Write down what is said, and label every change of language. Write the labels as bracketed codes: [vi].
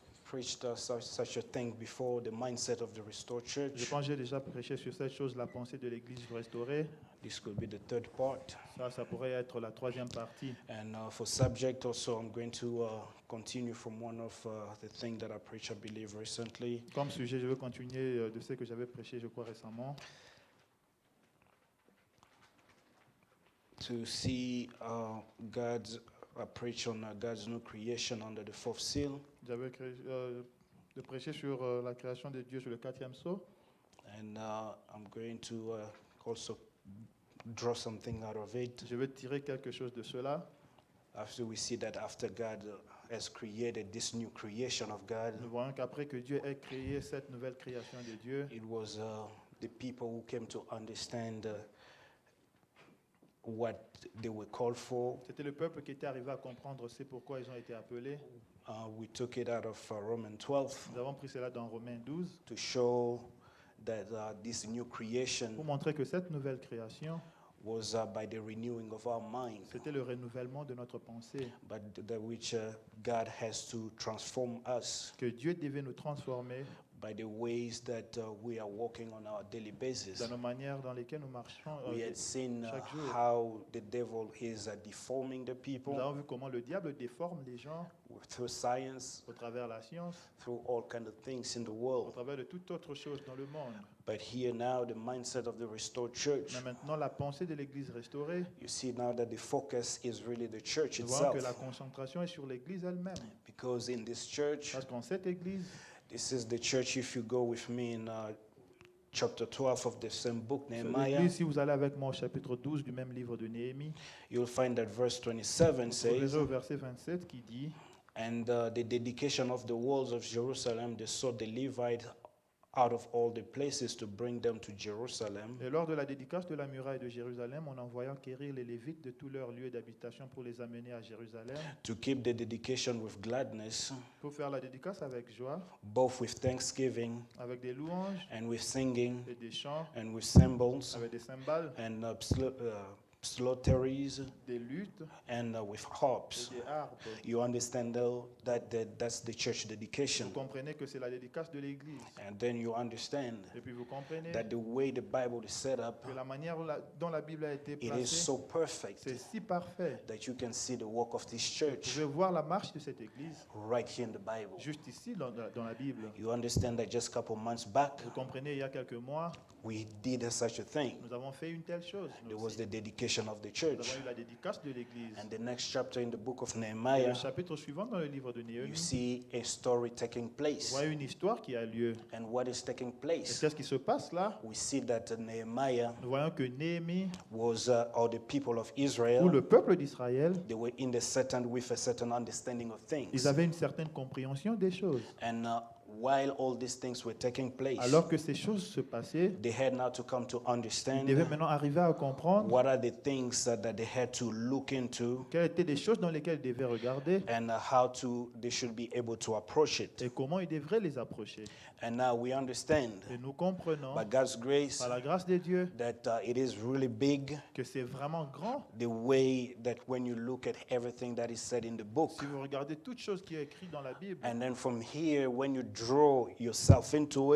[en] preached such a thing before, the mindset of the restored [fr] Je [en] church. [fr] pense que j'ai déjà prêché sur cette chose, la pensée de l'Église restaurée. [en] This could be the third part. [fr] Ça pourrait être la troisième partie. [en] And for subject also, I'm going to continue from one of the things that I preached, I believe, recently. [fr] Comme sujet, je veux continuer de ce que j'avais prêché, je crois, récemment. [en] To see God's preach on God's new creation under the fourth seal. [fr] J'avais de prêcher sur la création de Dieu sur le quatrième sceau. [en] And I'm going to also draw something out of it. [fr] Je vais tirer quelque chose de cela. [en] After we see that after God has created this new creation of God, [fr] Nous voyons qu'après que Dieu ait créé cette nouvelle création de Dieu, [en] it was the people who came to understand what they were called for. [fr] c'était le peuple qui était arrivé à comprendre c'est pourquoi ils ont été appelés. [en] We took it out of Romans 12 [fr] Nous avons pris cela dans Romains 12 [en] to show that this new [fr] pour [en] creation [fr] montrer que cette nouvelle création, [en] was by the renewing of our mind, [fr] c'était le renouvellement de notre pensée, [en] but that which God has to transform us [fr] que Dieu devait nous transformer [en] by the ways that we are walking on our daily basis. [fr] dans nos manières dans lesquelles nous marchons. [en] We had seen [fr] chaque jour. [en] how the devil is deforming the [fr] Nous [en] people [fr] avons vu comment le diable déforme les gens [en] through science, [fr] au travers de la science, [en] through all kind of things in the [fr] au [en] world. [fr] travers de toute autre chose dans le monde. [en] But here now, the mindset of the restored church, [fr] Mais maintenant, la pensée de l'Église restaurée, [en] you see now that the focus is really the church [fr] nous voyons que la [en] itself. [fr] concentration est sur l'Église elle-même. [en] Because in this church, [fr] Parce qu'en cette Église, [en] this is the church, if you go with me in chapter 12 of the same book, [fr] sur [en] Nehemiah, [fr] l'Église, si vous allez avec moi au chapitre 12 du même livre de Néhémie, [en] you'll find that verse 27 [fr] vous [en] says, [fr] verrez au verset 27 qui dit [en] and the dedication of the walls of Jerusalem, they sought the Levite out of all the places to bring them to Jerusalem. [fr] « Et lors de la dédicace de la muraille de Jérusalem, on envoya quérir les Lévites de tous leurs lieux d'habitation pour les amener à Jérusalem, [en] To keep the dedication with gladness, [fr] pour faire la dédicace avec joie, [en] both with thanksgiving [fr] avec des louanges [en] and with singing [fr] et des chants, [en] and with cymbals [fr] avec des cymbales, [en] and psalteries [fr] des luttes [en] and with [fr] et [en] harps. [fr] des harpes. [en] You understand though that that's the church dedication. [fr] Vous comprenez que c'est la dédicace de l'Église. [en] And then you understand [fr] Et puis vous comprenez [en] that the way the Bible is set up, [fr] que la manière dont la Bible a été [en] it is [fr] placée, [en] so perfect [fr] c'est si parfait. [en] that you can see the work of this [fr] Vous [en] church [fr] pouvez voir la marche de cette Église [en] right here in the Bible. [fr] juste ici dans la Bible. [en] You understand that just a couple months back, [fr] Vous comprenez, il y a quelques mois, [en] we did such a thing. [fr] nous avons fait une telle chose. Nous [en] There was [fr] aussi. [en] the dedication of the [fr] Nous [en] church. [fr] avons eu la dédicace de l'Église. [en] And the next chapter in the book of [fr] Et [en] Nehemiah, [fr] le chapitre suivant dans le livre de [en] you [fr] Néhémie, [en] see a story taking [fr] vous [en] place. [fr] voyez une histoire qui a lieu. [en] And what is taking [fr] Et [en] place? [fr] qu'est-ce qui se passe là? [en] We see that Nehemiah [fr] Nous voyons que Néhémie, [en] was, or the people of [fr] ou [en] Israel, [fr] le peuple d'Israël, [en] they were with a certain understanding of things. [fr] ils avaient une certaine compréhension des choses. [en] And while all these things were taking place, [fr] Alors que ces choses se passaient, [en] they had now to come to [fr] ils [en] understand [fr] devaient maintenant arriver à comprendre [en] what are the things that they had to look into [fr] quelles étaient les choses dans lesquelles ils devaient regarder [en] and how they should be able to approach it. [fr] et comment ils devraient les approcher. [en] And now we understand, [fr] Et nous comprenons, [en] by God's grace, [fr] par la grâce de Dieu, [en] that it is really big, [fr] que c'est vraiment grand. [en] the way that when you look at everything that is said in the book. [fr] Si vous regardez toute chose qui est écrite dans la Bible, [en] And then from here, when you draw yourself into